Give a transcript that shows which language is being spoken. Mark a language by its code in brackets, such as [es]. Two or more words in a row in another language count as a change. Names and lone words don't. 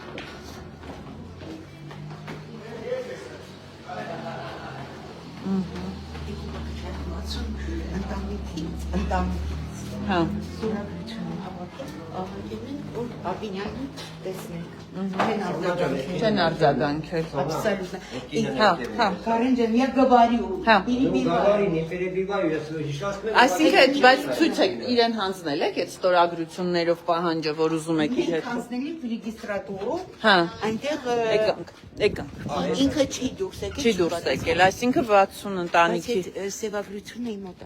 [hy] Ընտանիքից, Հա։ սուրագրությունը հավատում, աղագին են, որ Աբինյանին տեսնենք։ Չեն արձագանքել։ Կարեն ջան, [ru] я говорю, Գավարի, не перебиваю, [hy] ես հիշացնում եմ։ Այսինքն, բայց ցույց եք իրեն հանձնել եք այդ ստորագրություններով պահանջը, որ ուզում եք իր հետ։ հանձնելի ռեգիստրատորով, Հա, այնտեղ եկանք։ ինքը չի դուրս եկել։ Չի դուրս եկել, այսինքն 60 ընտանիքի։ Սևագրությունը իմ մոտ է։